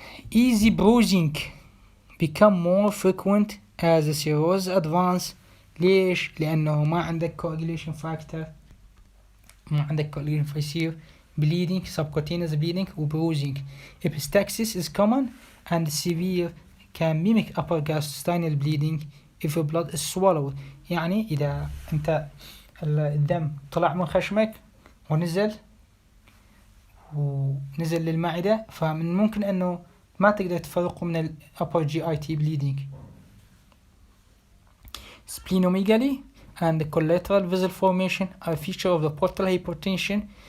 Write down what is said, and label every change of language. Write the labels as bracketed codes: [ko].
[en] Easy bruising become more frequent as the cirrhosis advance. [ar] ليش؟ لأنه ما عندك coagulation factor، ما عندك coagulation فيصير bleeding, subcutaneous bleeding و bruising. [en] Epistaxis is common and severe can mimic upper gastrointestinal bleeding if blood is swallowed. [ar] يعني إذا أنت الدم طلع من خشمك ونزل للمعدة، فمن ممكن أنه ما تقدر تفرقه من ال upper GIT bleeding. [en] Splenomegaly and collateral vessel formation are a feature of the portal hypertension.